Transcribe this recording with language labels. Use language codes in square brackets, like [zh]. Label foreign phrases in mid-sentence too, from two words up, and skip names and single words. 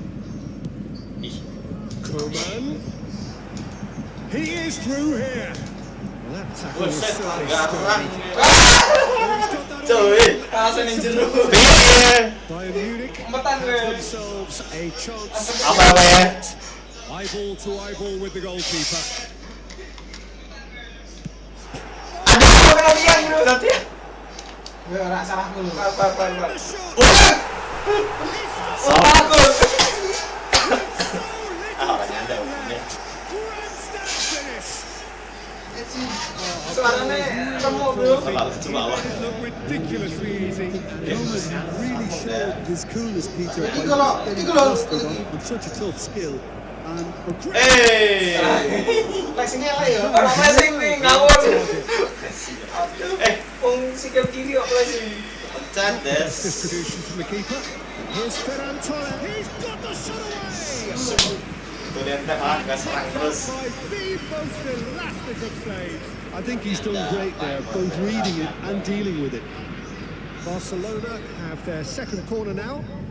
[en] Koeman. He is through here. Well, that tackle was certainly sturdy. Bayern Munich have themselves a chance. Eyeball to eyeball with the goalkeeper. [jv] Ya, rak salahku lu. [en] Ridiculously easy. Koeman really showed his coolness, Peter, by not getting flustered on such a tough skill. And [id] Flashing lah ya. Orang flashing nih ngawur. [jv] Sikil kiri kok flashing. [en] distribution from the keeper. Here's Ferran Torres. He's got the shot away. By the most elastic of saves. I think he's done great there, both reading it and dealing with it. Barcelona have their second corner now.